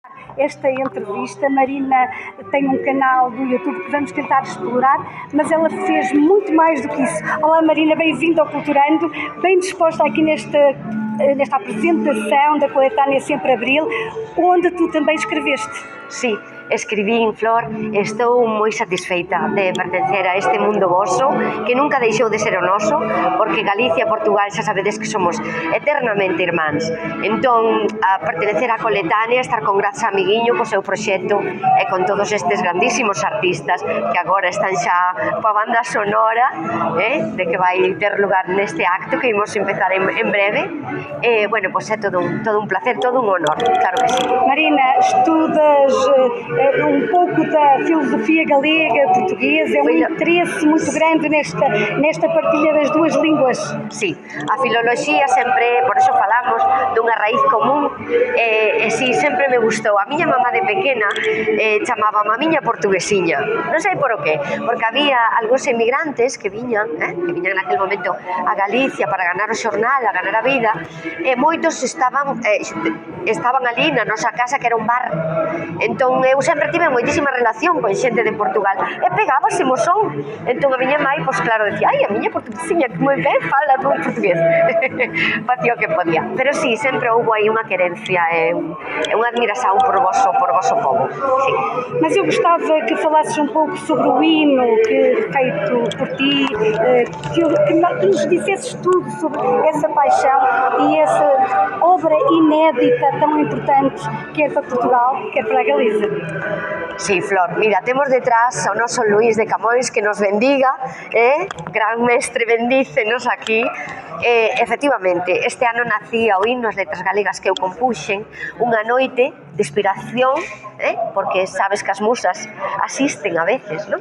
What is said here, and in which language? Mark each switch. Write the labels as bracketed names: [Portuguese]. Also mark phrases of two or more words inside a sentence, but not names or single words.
[Portuguese] esta entrevista. Marina tem um canal do YouTube que vamos tentar explorar, mas ela fez muito mais do que isso. Olá Marina, bem-vinda ao Culturando, bem disposta aqui nesta apresentação da coletânea Sempre Abril, onde tu também escreveste. [Galician] Sí, escribín, Flor, estou moi satisfeita de pertencer a este mundo voso que nunca deixou de ser o noso, porque Galicia e Portugal xa sabedes que somos eternamente irmáns. Entón, a pertenecer á coletánea, estar con Grazas Amiguiño co seu proxecto e con todos estes grandísimos artistas que agora están xa coa banda sonora de que vai ter lugar neste acto que imos empezar en breve. Bueno, pois é todo un placer, todo un honor, claro que sí. [Portuguese] Marina, estudas um pouco da filosofia galega, portuguesa, é um interesse muito grande nesta partilha das duas línguas. [Galician] Sí, a filoloxía sempre, por eso falamos dunha raíz común, e sí, sempre me gustou. A miña mamá de pequena chamaba a miña portuguesiña, non sei por o qué, porque había algúns emigrantes que viñan naquele momento a Galicia para ganar o xornal, a ganar a vida, e moitos estaban ali na nosa casa, que era un bar. Entón eu sempre tive moitísima relación con xente de Portugal e pegábasemo son. Entón a miña mãe, pois claro, decía, ai, a miña portuguesiña que moi ben fala todo portugués. Facía o que podía. Pero sí, sempre houve aí unha querencia e unha admiración por [Portuguese] vosso povo. [Galician] Sí. [Portuguese] Mas eu gostava que falasses um pouco sobre o hino que feito por ti, que nos dissesses tudo sobre essa paixão e essa obra inédita tão importante, quer para Portugal, quer para a Galiza. [Galician] Sí, Flor, mira, temos detrás ao noso Luís de Camões que nos bendiga, gran mestre, bendícenos aquí. Efectivamente, este ano nacía o himno, as letras galegas que eu compuxen, unha noite de inspiración, porque sabes que as musas asisten a veces, non?